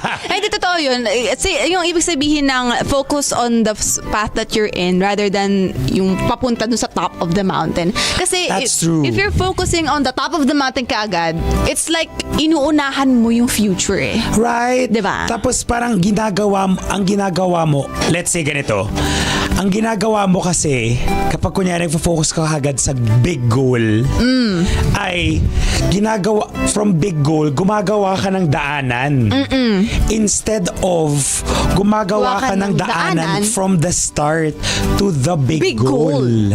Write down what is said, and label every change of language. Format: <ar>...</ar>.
<tl>Ay, di totoo yun. Yung ibig sabihin ng</tl> <en>focus on the path that you're in rather than</en> <tl>yung papunta dun sa</tl> <en>top of the mountain. Kasi That's true. If you're focusing on the top of the mountain kaagad, it's like</en> <tl>inuunahan mo yung future eh.</tl> <en>Right.</en> <tl>Diba? Tapos parang ang ginagawa mo,</tl> <en>let's say</en> <tl>ganito, ang ginagawa mo kasi, kapag kunyari nagpo-focus ka agad sa</tl> <en>big goal,</en> <tl>ay from big goal, gumagawa ka ng daanan. Instead of gumagawa ka ng daanan</tl> <en>from the start to the big goal.</en>